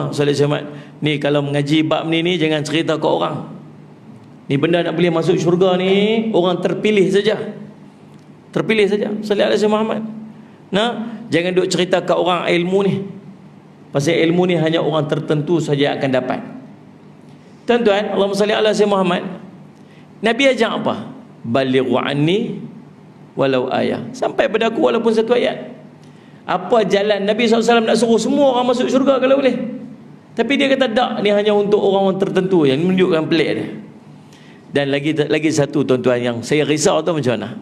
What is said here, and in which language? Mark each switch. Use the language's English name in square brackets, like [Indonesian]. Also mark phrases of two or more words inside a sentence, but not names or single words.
[Arabic] صلى الله عليه محمد. [Malay] Ni kalau mengaji bab ni jangan cerita ke orang. Ni benda nak boleh masuk syurga ni orang terpilih saja. Terpilih saja. [Arabic] صلى الله عليه محمد. [Malay] Nah, jangan duk cerita kat orang ilmu ni. Pasal ilmu ni hanya orang tertentu saja akan dapat. Tuan-tuan, [Arabic] اللهم صل على سيدنا محمد. [Malay] Nabi ajak apa? [Arabic] بلغوا عني ولو آية. [Malay] Sampai pada aku walaupun satu ayat. Apa jalan Nabi SAW nak suruh semua orang masuk syurga kalau boleh. Tapi dia kata tak, ni hanya untuk orang-orang tertentu, yang menunjukkan pelik dia. Dan lagi satu tuan-tuan yang saya risau tu macam mana?